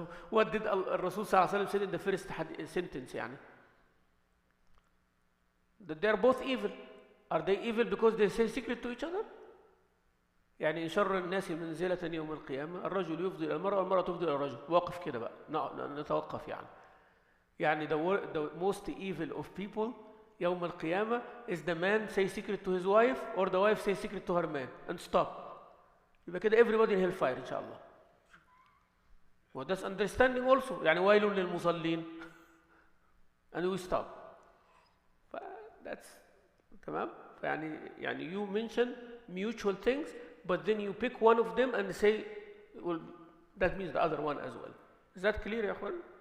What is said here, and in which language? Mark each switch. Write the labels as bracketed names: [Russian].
[English] What did Rasul [Arabic] صلى الله عليه وسلم [English] say in the first sentence يعني? That they are both evil. Are they evil because they say secret to each other? [Arabic] يعني إن شر الناس منزلة يوم القيامة الرجل يفضي إلى المرأة والمرأة تفضي إلى الرجل. واقف كده بقى. نتوقف يعني. [English] يعني the most evil of people [Arabic] يوم القيامة [English] is the man say secret to his wife or the wife say secret to her man and stop. [Arabic] يبقى كده [English] everybody in hellfire [Arabic] إن شاء الله. [English] Well, that's understanding also. [Arabic] يعني ويل للمصلين. [English] And we stop. That's تمام. يعني you mention mutual things, but then you pick one of them and say, well, that means the other one as well. Is that clear, [Arabic] يا أخوان?